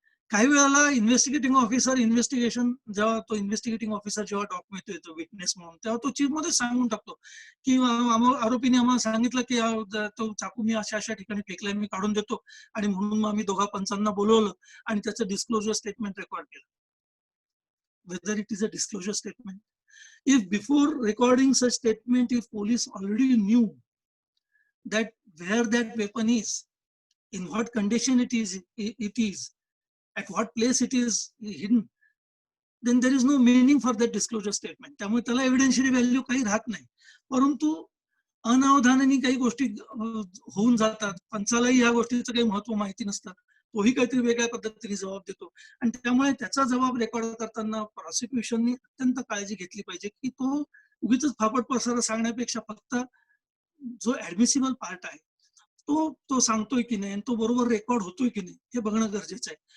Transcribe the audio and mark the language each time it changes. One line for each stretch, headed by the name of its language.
Marathi: काही वेळेला investigating officer जेव्हा तो इन्व्हेस्टिगेटिंग ऑफिसर जेव्हा डॉक्युमेंट येतो विटनेस म्हणून तेव्हा तो चीफ मध्ये सांगून टाकतो की आरोपीने आम्हाला सांगितलं की तो चाकू मी अशा अशा ठिकाणी फेकलाय मी काढून देतो आणि म्हणून मग आम्ही 2 पंचांना बोलवलं आणि त्याचं डिस्क्लोजर स्टेटमेंट रेकॉर्ड केलं.
English: Whether it is a disclosure statement. If before recording such statement, if police already knew that where that weapon is, in what condition it is, at what place it is hidden, then there is no meaning for that disclosure statement.
Marathi: त्यामुळे त्याला एव्हिडेन्शियरी value काही राहत नाही. परंतु अनावधानाने काही गोष्टी होऊन जातात. पंचालाही या गोष्टीचं काही महत्व माहिती नसतं. तोही काहीतरी वेगळ्या पद्धतीने जबाब देतो आणि त्यामुळे त्याचा जबाब रेकॉर्ड करताना प्रॉसिक्युशननी अत्यंत काळजी घेतली पाहिजे की तो उगीच फापट पसारा सांगण्यापेक्षा फक्त जो ऍडमिसिबल पार्ट आहे तो सांगतोय की नाही, तो बरोबर रेकॉर्ड होतोय की नाही हे बघणं गरजेचं आहे.